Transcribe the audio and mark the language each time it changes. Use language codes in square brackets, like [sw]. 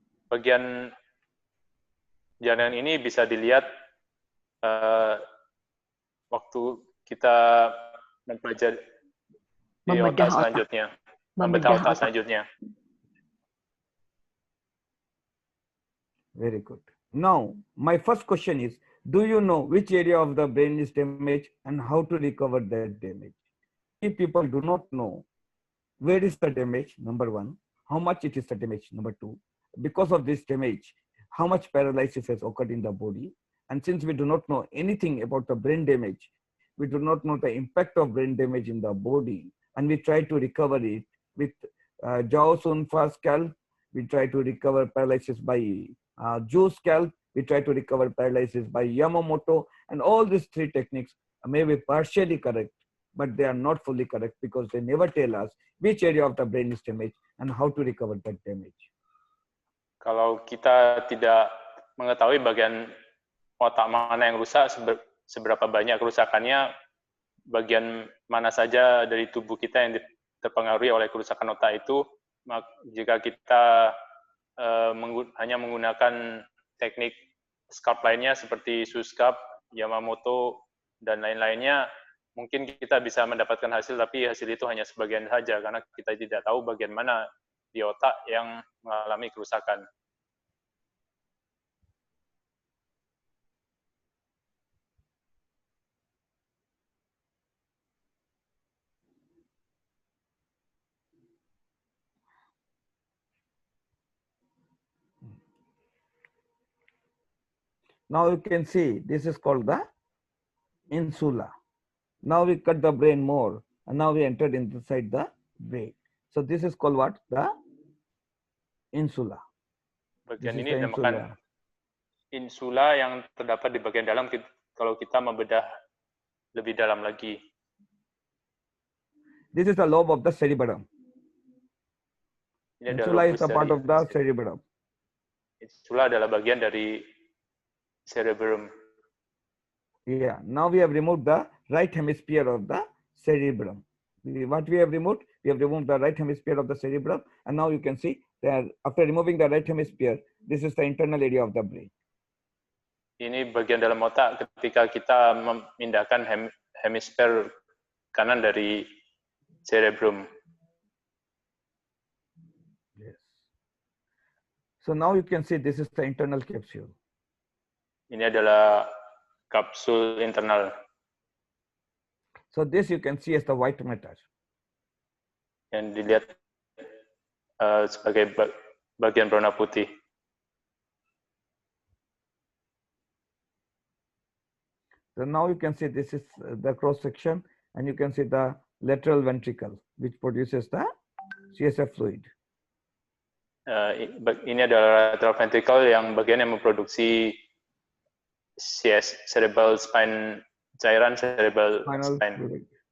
[id] Bagian jaringan ini bisa dilihat waktu kita mempelajari di otak selanjutnya, membedah otak selanjutnya. [en] Very good. Now, my first question is, do you know which area of the brain is damaged and how to recover that damage? If people do not know where is the damage, number one, how much it is the damage, number two, because of this damage, how much paralysis has occurred in the body. And since we do not know anything about the brain damage, we do not know the impact of brain damage in the body, and we try to recover it with Zhao Sunfa scalp, we try to recover paralysis by Zhu scalp, we try to recover paralysis by Yamamoto, and all these three techniques may be partially correct, but they are not fully correct because they never tell us which area of the brain is damaged and how to recover that damage. [id] Kalau kita tidak mengetahui bagian otak mana yang rusak, seberapa banyak kerusakannya, bagian mana saja dari tubuh kita yang terpengaruhi oleh kerusakan otak itu, jika kita hanya menggunakan teknik scalp lainnya seperti Suscap, Yamamoto, dan lain-lainnya, mungkin kita bisa mendapatkan hasil, tapi hasil itu hanya sebagian saja, karena kita tidak tahu bagian mana di otak yang mengalami kerusakan. [en] Now you can see this is called the insula. Now we cut the brain more, and now we entered inside the brain. So this is called what? The insula. [id] Bagian ini dinamakan insula yang terdapat di bagian dalam kalau kita membedah lebih dalam lagi. [en] This is the lobe of the cerebellum. Insula is a part of the cerebellum. [id] Insula adalah bagian dari cerebellum. [en] Yeah, now we have removed the right hemisphere of the cerebrum. What we have removed? We have removed the right hemisphere of the cerebrum, and now you can see that after removing the right hemisphere, this is the internal area of the brain. [id] Ini bagian dalam otak ketika kita memindahkan hemisfer kanan dari cerebrum. [en] Yes. So now you can see this is the internal capsule. [id] Ini adalah kapsul internal. [en] So this you can see as the white matter. [id] Yang dilihat sebagai bagian berwarna putih. [en] So now you can see this is the cross section, and you can see the lateral ventricle, which produces the CSF fluid. [id] Ini adalah lateral ventricle yang bagian yang memproduksi cerebral spine, cairan cerebral spine.